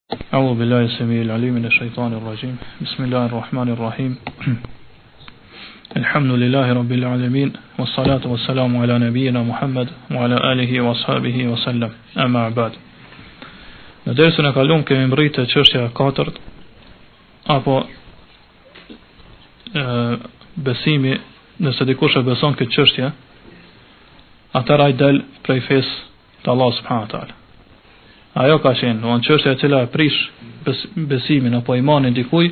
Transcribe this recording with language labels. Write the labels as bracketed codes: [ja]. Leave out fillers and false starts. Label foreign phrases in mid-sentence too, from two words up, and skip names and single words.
[ar] أعوذ بالله السميع العليم من الشيطان الرجيم. بسم الله الرحمن الرحيم. الحمد لله رب العالمين والصلاة والسلام على نبينا محمد وعلى آله وأصحابه وسلم. أما بعد. [sq] Në dersën e kaluam kemi mbërritur te çështja e katërt apo besimi, nëse dikush e beson këtë çështje, atëra i del prej fesë të Allah [ar] سبحانه وتعالى. [sq] Ajo ka qenë në çështja e cila e prish besimin apo imanin dikujt.